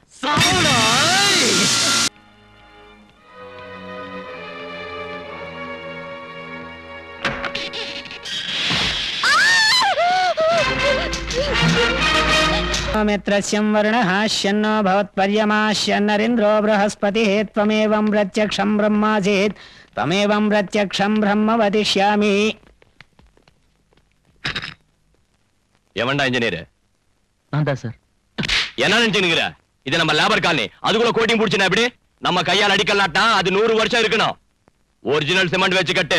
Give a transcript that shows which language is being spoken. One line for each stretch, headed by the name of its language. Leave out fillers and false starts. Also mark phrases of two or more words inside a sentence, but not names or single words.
Sanskrit: मित्रस्यं वर्णः शन्नो भवत्पर्यमाश्यन्नरिन्द्रो बृहस्पतिः त्वमेवं प्रत्यक्षं ब्रह्मासीत् त्वमेवं प्रत्यक्षं ब्रह्म वदिष्यामि
Tamil: எவன்டா இன்ஜினியர்? நான் தான் சார். என்ன நினைச்சுக்கிற? இது நம்ம
English: labour colony.
Tamil: அதுக்குள்ள கோட்டிங் புடிச்சனா எப்படி? நம்ம கையால் அடிக்கலாட்டா அது 100 வருஷம் இருக்கணும்.
English: original cement
Tamil: வச்சு கட்டு.